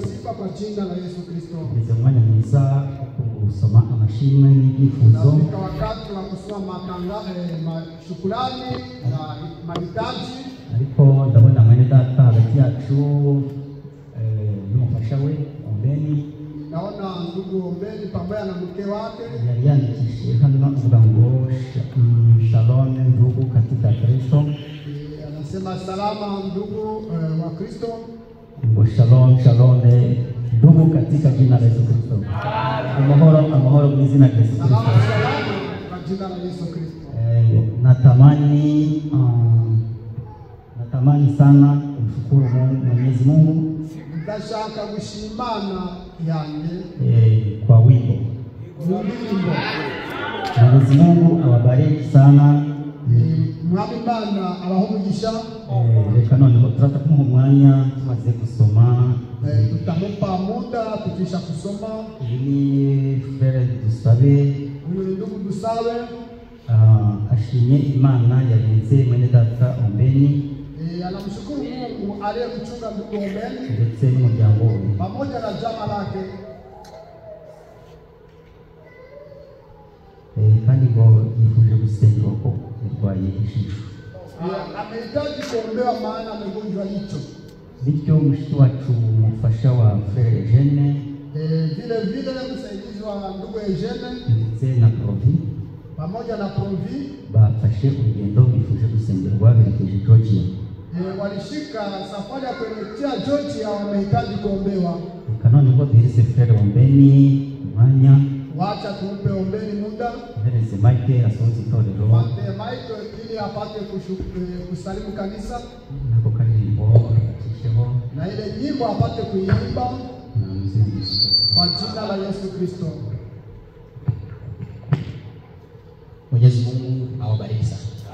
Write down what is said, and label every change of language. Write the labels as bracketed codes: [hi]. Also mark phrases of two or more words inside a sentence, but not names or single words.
[sw] sifa kwa jina la Yesu Kristo. [rw] Tugeze umwanya mwiza wo gusoma amashimwe n'ibyifuzo. [sw] Tunafika wakati wa kusoma shukrani na mahitaji. [rw] Ariko ndabona mwene data hagati yacu n'umufasha we Ombeni. [sw] Naona ndugu Ombeni pamoja na mke wake [rw] Yari yandikishije hano avuga ngo [sw] shalom ndugu katika Kristo. anasema salama ndugu wa Kristo. Ngo shalom ndugu katika jina la Yesu Kristo. [rw] Amahoro mu izina la Yesu Kristo. [sw] Salama kwa jina la Yesu Kristo. Natamani sana kumshukuru Mwenyezi Mungu. [rw] Ndashaka gushimana yanjye [sw] kwa wimbo. Mwenyezi Mungu awabariki sana. [rw] Mwami Imana abahumugisha. Reka noneho turaza kumuha umwanya tumaze gusoma. [sw] Tutamupa muda tukisha kusoma. [rw] Ni frere dusabe. [sw] Ndugu dusabe. [rw] Ashimye Imana yagenze mwene data Ombeni. [sw] Anamshukuru Mungu aliyemchunga ndugu Ombeni [rw] ndetse n'umuryango we [sw] pamoja na jamaa lake. [rw] Kandi ngo yifuje gusengerwa ko yarwaye ijisho. [sw] Amehitaji kuombewa maana amegonjwa jicho. [rw] Bityo mushiki wacu umufasha wa Frere Eugene [sw] vile msaidizi wa ndugu Eugene [rw] ndetse na Provi [sw] pamoja na Provi [rw] bafashe urugendo bifuje gusengerwa berekeje Georgia. [sw] Walishika safari ya kuelekea Georgia, wamehitaji kuombewa. [rw] Noneho duhereze Frere Ombeni umwanya. [sw] Wacha tumpe Ombeni muda. [rw] Duhereze Mike asohoze itorero. [sw] Mpe Mike ili apate kusalimu kanisa. [rw] Nako karirimbo akisheho. [sw] Na ile nyimbo apate kuimba kwa jina la Yesu Kristo. Mwenyezi Mungu awabariki sana.